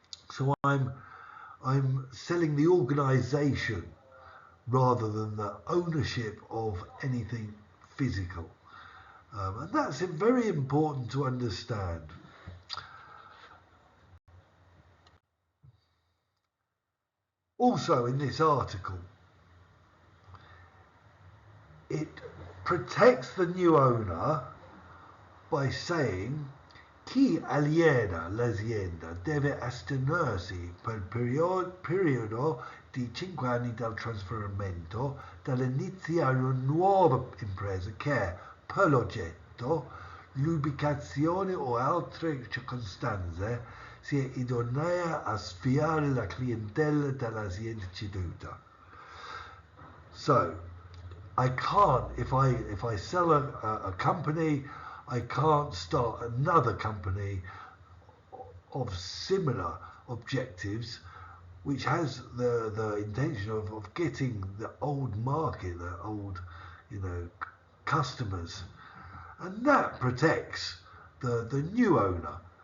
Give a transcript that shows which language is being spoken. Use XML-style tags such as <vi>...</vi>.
<en>So I'm selling the organisation rather than the ownership of anything physical. And that's very important to understand. Also in this article, it protects the new owner by saying</en> <it>chi aliena l'azienda deve astenersi per periodo di 5 anni dal trasferimento dall'iniziare una nuova impresa che, per l'oggetto, l'ubicazione o altre circostanze, sia idonea a sfiare la clientela dell'azienda ceduta.</it> <en>So, I can't, if I sell a company, I can't start another company of similar objectives, which has the intention of getting the old market, the old, customers, and that protects the new owner.</en>